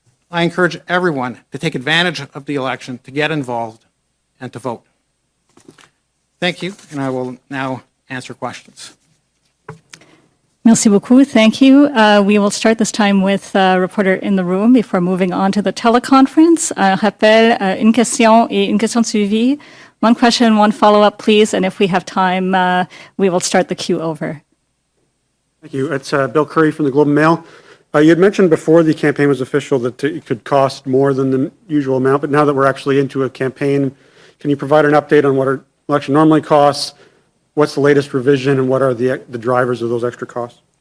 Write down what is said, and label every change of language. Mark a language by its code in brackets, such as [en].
[en] I encourage everyone to take advantage of the election, to get involved, and to vote. Thank you, and I will now answer questions. [fr] Merci beaucoup. [en] Thank you. We will start this time with a reporter in the room before moving on to the teleconference. [fr] Rappel, une question et une question de suivi. [en] One question, one follow-up, please, and if we have time, we will start the queue over. Thank you. It's Bill Curry from the Globe and Mail. You had mentioned before the campaign was official that it could cost more than the usual amount, but now that we're actually into a campaign, can you provide an update on what our election normally costs, what's the latest revision, and what are the drivers of those extra costs?